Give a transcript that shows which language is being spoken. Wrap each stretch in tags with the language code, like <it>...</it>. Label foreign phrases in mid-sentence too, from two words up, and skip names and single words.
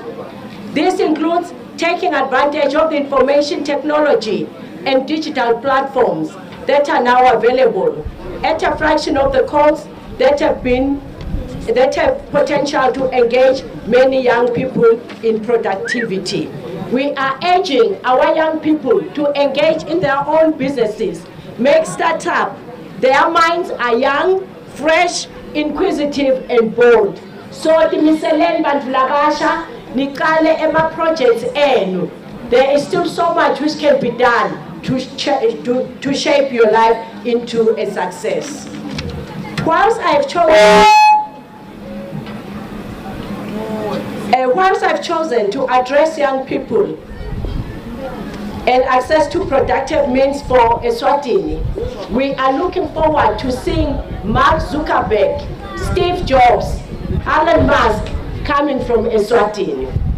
<en>This includes taking advantage of the information technology and digital platforms that are now available at a fraction of the cost that have potential to engage many young people in productivity. We are urging our young people to engage in their own businesses, make startup. Their minds are young, fresh, inquisitive, and bold.</en> <ss>So timiseleni bantu labasha nikale ema projects enu.</ss> <en>There is still so much which can be done to shape your life into a success. Whilst I've chosen to address young people and access to productive means for Eswatini, we are looking forward to seeing Mark Zuckerberg, Steve Jobs, Elon Musk coming from Eswatini.</en>